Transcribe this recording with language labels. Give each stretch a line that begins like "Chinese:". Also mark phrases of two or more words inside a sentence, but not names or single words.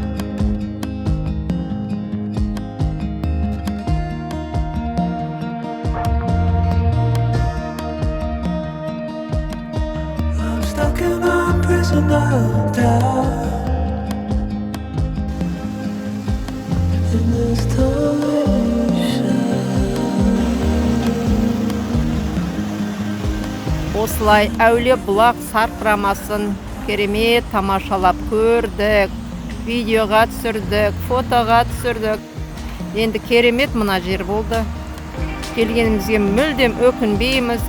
English: I'm stuck in a prison of doubt. In this
Kazakh: Осылай әулие бұлақ сарқырамасын керемет тамашалап көрдік. Видеоға түсірдік, фотоға түсірдік. Енді керемет мына жер болды. Келгенімізге мүлдем өкінбейміз.